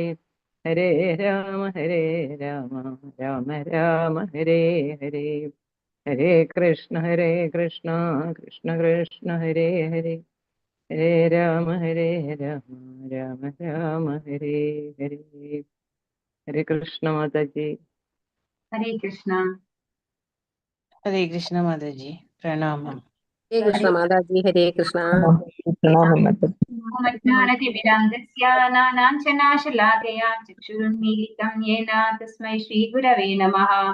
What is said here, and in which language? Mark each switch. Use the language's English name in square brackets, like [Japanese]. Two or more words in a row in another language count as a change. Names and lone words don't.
[Sanskrit] ഹരേ രാമ രാമ രാമ ഹരേ ഹരേ. ഹരേ കൃഷ്ണ കൃഷ്ണ കൃഷ്ണ ഹരേ ഹരേ. ഹരേ രാമ രാമ രാമ ഹരേ ഹരേ. [Malayalam] ഹരേ കൃഷ്ണ മാതാജി. ഹരേ കൃഷ്ണ. ഹരേ കൃഷ്ണ മാതാജി, പ്രണാമം. ഹരേ കൃഷ്ണ മാതാജി. ഹരേ കൃഷ്ണ. [Sanskrit] ചക്ഷുരുന്മീലിതം യേന തസ്മൈ ശ്രീഗുരവേ നമഃ.